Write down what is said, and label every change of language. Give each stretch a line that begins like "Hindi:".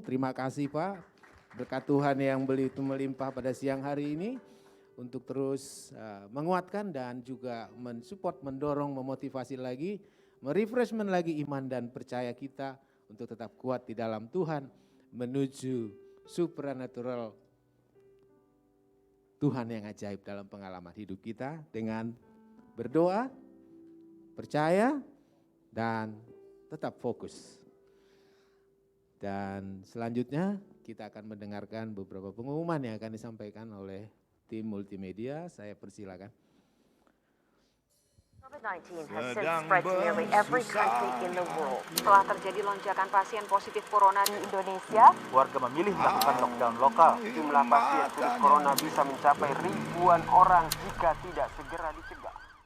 Indonesian: Terima kasih Pak, berkat Tuhan yang begitu melimpah pada siang hari ini untuk terus menguatkan dan juga mensupport, mendorong, memotivasi lagi, merefreshment lagi iman dan percaya kita untuk tetap kuat di dalam Tuhan menuju supernatural Tuhan yang ajaib dalam pengalaman hidup kita dengan berdoa, percaya, dan tetap fokus. Dan selanjutnya kita akan mendengarkan beberapa pengumuman yang akan disampaikan oleh tim multimedia. Saya persilakan.
English: COVID-19 has since spread to nearly every country in the world.
Indonesian: Setelah terjadi lonjakan pasien positif corona di Indonesia, warga memilih melakukan lockdown lokal. jumlah pasien virus corona bisa mencapai ribuan orang jika tidak segera dicegah.